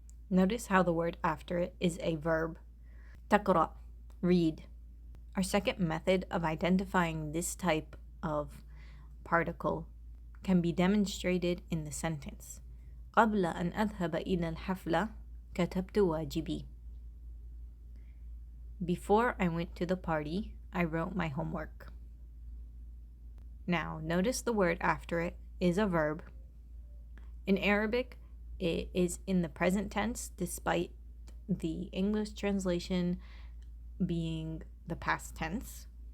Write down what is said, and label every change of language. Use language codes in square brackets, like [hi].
[en] Notice how the word after it is a verb. تقرأ, read. Our second method of identifying this type of particle can be demonstrated in the sentence. [ar] قبل أن أذهب إلى الحفلة كتبت واجبي. [en] Before I went to the party, I wrote my homework. Now, notice the word after it is a verb. In Arabic, it is in the present tense, despite the English translation being the past tense.